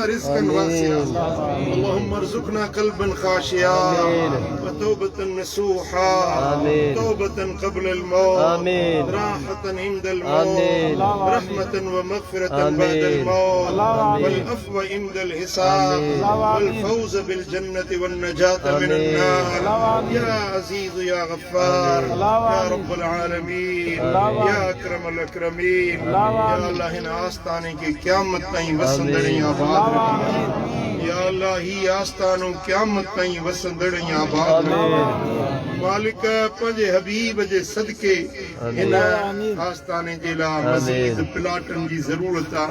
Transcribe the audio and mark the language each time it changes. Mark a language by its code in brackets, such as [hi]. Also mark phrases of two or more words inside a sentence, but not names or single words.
[ar] رزقا واسعا اللهم ارزقنا قلبا خاشعا وتوبة نصوحا توبة قبل الموت راحة عند الموت رحمة ومغفرة بعد الموت والعفو عند الحساب والفوز بالجنة والنجاة من النار يا عزيز يا غفار يا رب العالمين يا أكرم الأكرمين. [sd] या अल्लाह हिन आस्थाने खे क़यामत ताईं वसंदड़ ऐं आबाद रखी। या अल्लाह ही आस्थानो क़यामत ताईं वसंदड़ ऐं आबाद रखी। मालिक पंहिंजे हबीब जे सदके हिन आस्थाने जे लाइ मज़ीद प्लाटनि जी ज़रूरत आहे।